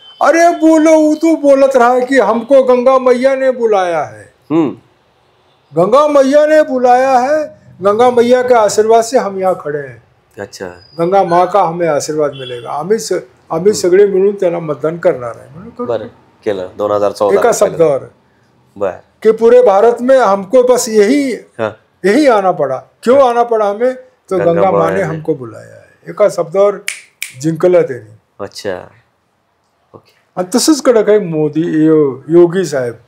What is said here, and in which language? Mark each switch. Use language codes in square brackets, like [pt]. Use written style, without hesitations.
[hi] अरे बोलो, [mr] तू बोलत रहा [hi] कि हमको गंगा मैया ने बुलाया है. गंगा मैया ने बुलाया है, गंगा मैया के आशीर्वाद से हम यहाँ खड़े हैं. अच्छा, गंगा माँ का हमें आशीर्वाद मिलेगा, [mr] आम्ही सगळे मिळून त्यांना मतदान करणार आहे म्हणून केलं 2014 एका शब्दावर. बर, [hi] कि पूरे भारत में हमको बस यही आना पड़ा. क्यों आना पड़ा हमें? तो गंगा माँ ने हमको बुलाया है. [mr] एका शब्दावर जिंकलं त्यांनी. [hi] अच्छा, ओके. [mr] आणि तसंच कडक आहे मोदी योगी साहेब.